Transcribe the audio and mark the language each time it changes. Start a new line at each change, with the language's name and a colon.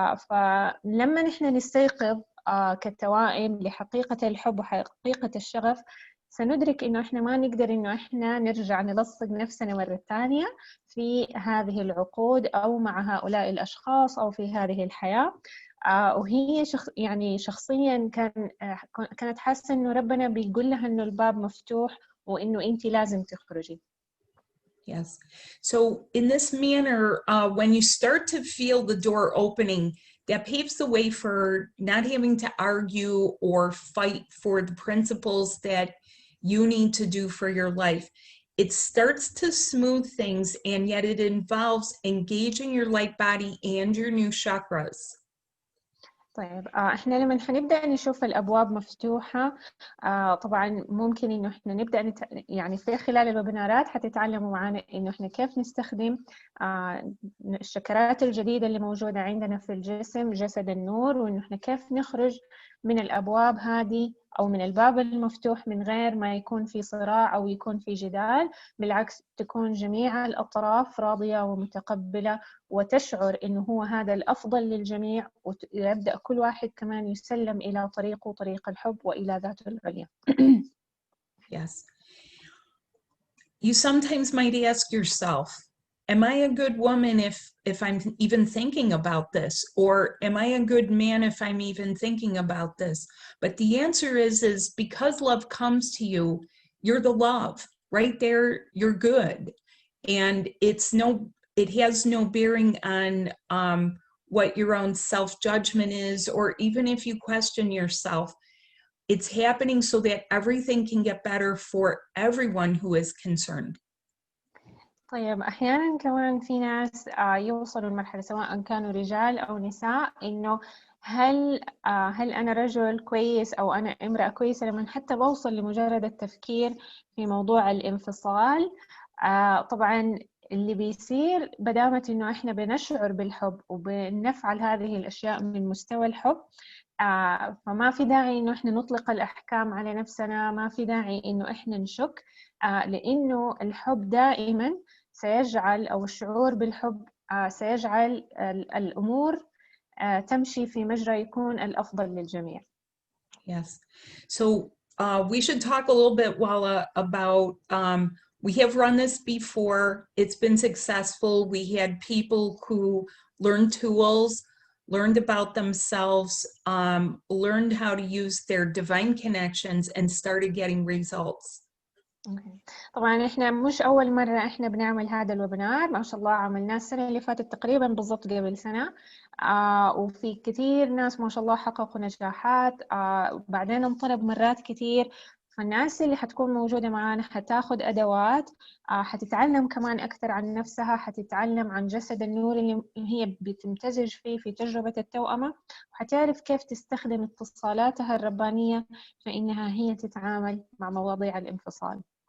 Arabic: فلما نحن نستيقظ كالتوائم لحقيقة الحب وحقيقة الشغف، سندرك إنه إحنا ما نقدر إنه إحنا نرجع نلصق نفسنا مرة تانية في هذه العقود أو مع هؤلاء الأشخاص أو في هذه الحياة. وهي شخصيا كانت حاسة إنه ربنا بيقول لها إنه الباب مفتوح وإنه أنت لازم تخرجي.
English: Yes. So in this manner, when you start to feel the door opening, that paves the way for not having to argue or fight for the principles that you need to do for your life. It starts to smooth things, and yet it involves engaging your light body and your new chakras.
Arabic: طيب احنا لما حنبدأ نشوف الأبواب مفتوحة طبعا ممكن إنه احنا نبدأ يعني في خلال الويبينارات حتتعلموا معنا إنه احنا كيف نستخدم الشكرات الجديدة اللي موجودة عندنا في الجسم، جسد النور، وإنه احنا كيف نخرج من الأبواب هذه أو من الباب المفتوح من غير ما يكون في صراع أو يكون في جدال. بالعكس، تكون جميع الأطراف راضية ومتقبلة وتشعر إنه هو هذا الأفضل للجميع، ويبدأ كل واحد كمان يسلم إلى طريقه، طريق الحب وإلى ذاته العليا.
English: Yes. You sometimes might ask yourself, am I a good woman if I'm even thinking about this? Or am I a good man if I'm even thinking about this? But the answer is because love comes to you, you're the love. Right there, you're good. And it has no bearing on what your own self-judgment is, or even if you question yourself, it's happening so that everything can get better for everyone who is concerned.
Arabic: طيب أحياناً كمان في ناس يوصلوا لمرحلة سواء كانوا رجال أو نساء إنه هل أنا رجل كويس أو أنا امرأة كويسة، لما حتى بوصل لمجرد التفكير في موضوع الانفصال. طبعاً اللي بيصير بدامة إنه إحنا بنشعر بالحب وبنفعل هذه الأشياء من مستوى الحب، فما في داعي إنه إحنا نطلق الأحكام على نفسنا، ما في داعي إنه إحنا نشك، لأنه الحب دائماً سيجعل، أو الشعور بالحب سيجعل الأمور تمشي في مجرى يكون الأفضل للجميع.
English: Yes. So we should talk a little bit, Wala, about, we have run this before. It's been successful. We had people who learned tools, learned about themselves, learned how to use their divine connections, and started getting results.
Arabic: طبعا احنا مش اول مرة احنا بنعمل هذا الويبينار، ما شاء الله عملناه السنة اللي فاتت تقريبا بالضبط قبل سنة، وفي كثير ناس ما شاء الله حققوا نجاحات، وبعدين انطلب مرات كثير. فالناس اللي حتكون موجودة معانا حتاخد أدوات، حتتعلم كمان أكثر عن نفسها، حتتعلم عن جسد النور اللي هي بتمتزج فيه في تجربة التوأمة، وحتعرف كيف تستخدم اتصالاتها الربانية فإنها هي تتعامل مع مواضيع الانفصال.